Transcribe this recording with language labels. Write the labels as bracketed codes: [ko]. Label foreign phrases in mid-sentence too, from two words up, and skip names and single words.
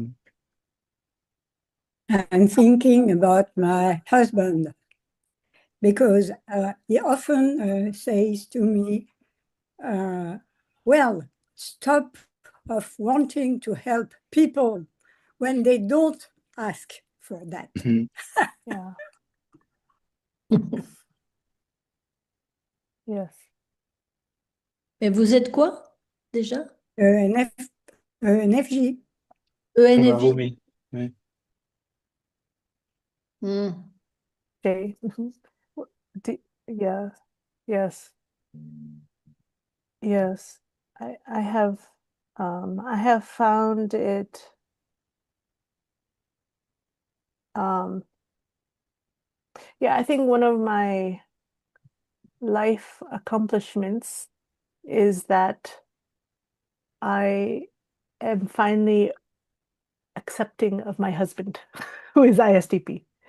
[en] I'm thinking about my husband because he often says to me, well, stop of wanting to help people when they don't ask for that. Yeah. Yes. [fr] Et vous êtes quoi déjà? [en] ENFJ. ENFJ. Harumi. [fr] Oui. [en] Okay. Yeah. Yes. Yes. I have found it yeah, I think one of my life accomplishments is that I am finally accepting of my husband, who is ISTP.